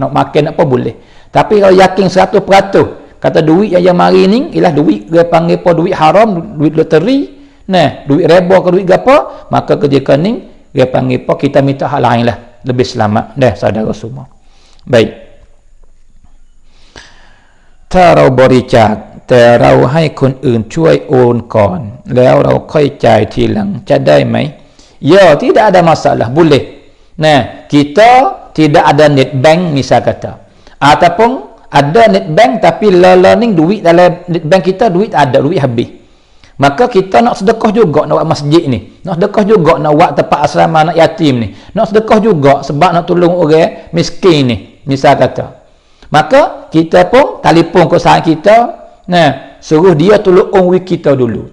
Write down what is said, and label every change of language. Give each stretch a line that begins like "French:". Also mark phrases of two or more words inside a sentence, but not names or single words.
Malay: Nak makan apa boleh. Tapi kalau yakin 100%, kata duit yang mari ni ialah duit dia panggil apa duit haram, duit loteri, nah, duit riba ke duit apa, maka ketika ni dia panggil apa kita minta hal lain lah, lebih selamat. Dah saudara semua. Baik.
Thai: ถ้าเราบริจาคแต่เราให้คนอื่นช่วยโอนก่อนแล้วเราค่อยจ่ายทีหลังจะได้ไหม
Malay: ya tidak ada masalah boleh nah kita tidak ada
English: net bank
Malay: misal kata ataupun ada
English: net bank
Malay: tapi learning duit dalam net bank kita duit ada duit habis maka kita nak sedekah juga nak buat masjid ni nak sedekah juga nak buat tempat asrama anak yatim ni nak sedekah juga sebab nak tolong orang miskin ni misal kata maka kita pun telefon ke sahabat kita nah, suruh dia tolong duit kita dulu.